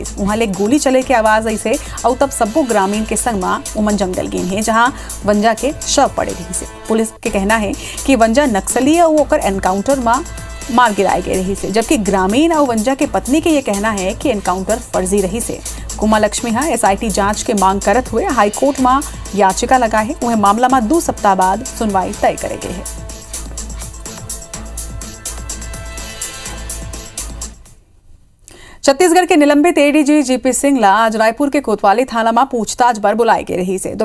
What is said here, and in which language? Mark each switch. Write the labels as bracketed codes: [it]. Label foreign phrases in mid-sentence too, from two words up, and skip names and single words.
[hne] वहां ले गोली चले के आवाज ऐसे और तब सबो ग्रामीण के संग में उमन जंगल गई है जहां वंजा के शव पड़े रही से। पुलिस के कहना है कि वंजा नक्सली और ओकर एनकाउंटर में मार गिराए गए रही से, जबकि ग्रामीण और वंजा के पत्नी के ये कहना है कि एनकाउंटर फर्जी रही से। कुमा लक्ष्मी SIT जांच के मांग करत हुए हाईकोर्ट में याचिका लगा है। वह मामला में 2 सप्ताह बाद सुनवाई तय करेगी है। छत्तीसगढ़ के निलंबित ADG GP सिंह ला आज रायपुर के कोतवाली थाना में पूछताछ पर बुलाई गई रही से।